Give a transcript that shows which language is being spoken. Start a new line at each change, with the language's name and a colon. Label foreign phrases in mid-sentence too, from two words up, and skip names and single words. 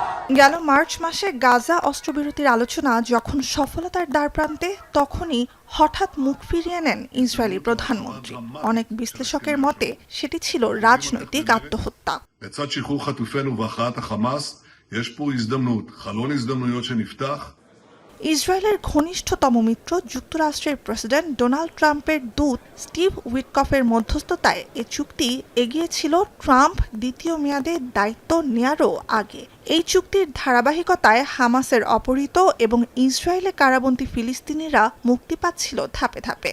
Bangla: গেল মার্চ মাসে গাজা অস্ত্রবিরতির আলোচনা যখন সফলতার দ্বারপ্রান্তে তখনই হঠাৎ মুখ ফিরিয়ে নেন ইসরায়েলি প্রধানমন্ত্রী। অনেক বিশ্লেষকের মতে সেটি ছিল রাজনৈতিক আত্মহত্যা।
Hebrew: לצד שחרור חטופינו והכרעת החמאס, יש פה הזדמנות, חלון הזדמנויות שנפתח.
Bangla: ইসরায়েলের ঘনিষ্ঠতম মিত্র যুক্তরাষ্ট্রের প্রেসিডেন্ট ডোনাল্ড ট্রাম্পের দূত স্টিভ উইটকফের মধ্যস্থতায় এ চুক্তি এগিয়েছিল ট্রাম্প দ্বিতীয় মেয়াদে দায়িত্ব নেয়ারও আগে। এই চুক্তির ধারাবাহিকতায় হামাসের অপহৃত এবং ইসরায়েলে কারাবন্দী ফিলিস্তিনিরা মুক্তি পাচ্ছিল ধাপে ধাপে।